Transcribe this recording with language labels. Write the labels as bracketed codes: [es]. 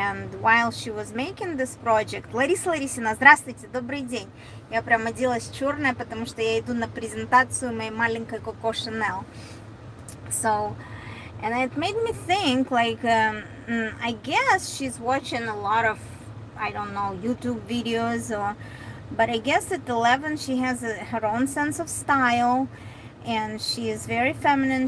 [en] And while she was making this project, [ru] Лариса Ларисина, здравствуйте, добрый день. Я прям оделась черная, потому что я иду на презентацию моей маленькой Coco Chanel. [en] So, and it made me think, like, I guess she's watching a lot of, I don't know, YouTube videos, but I guess at 11 she has her own sense of style, and she is very feminine.